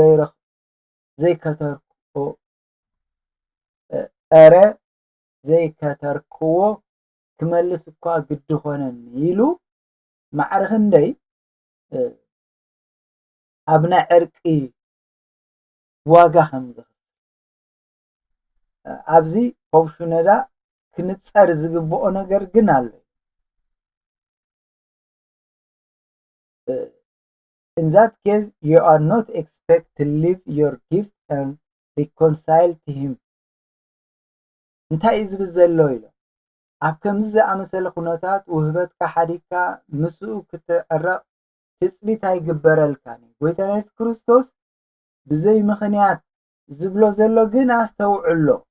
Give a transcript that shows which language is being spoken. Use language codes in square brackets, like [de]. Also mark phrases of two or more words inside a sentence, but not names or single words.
[ti] ዘይከተርክዎ ክመልስ እኳ ግዲ ኾነኒ ኢሉ ማዕረ ክንደይ ኣብ ናይ ዕርቂ ዋጋ ከም ዝኽእል ኣብዚ ከብሹነዳ ክንጸር ዝግብኦ ነገር ግን ኣሎ [en] in that case you are not expect to leave your gift and reconcile to him [ti] እንታይ እዩ ዝብል ዘሎ ኢሎ ኣብ ከምዚ ዝኣመሰለ ኩነታት ውህበትካ ሓዲግካ ምስኡ ክትዕረቕ ትፅቢት ኣይግበረልካን ጎይታና ኢየሱስ ክርስቶስ ብዘይ ምኽንያት ዝብሎ ዘሎ ግን ኣስተውዕሎ